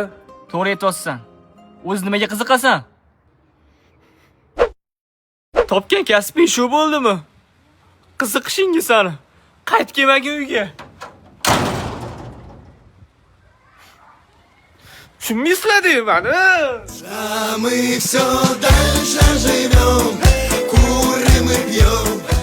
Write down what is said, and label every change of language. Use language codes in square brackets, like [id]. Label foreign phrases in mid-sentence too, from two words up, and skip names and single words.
[uz] To'g'ri aytaysan. O'z nimaga qiziqasan? Topgan kasbing shu bo'ldimi? Qiziqishingga sani. Qayt kelmagin uyga. Tushunmaysizlar meni. [ru] А мы все дальше живем, курим и пьем.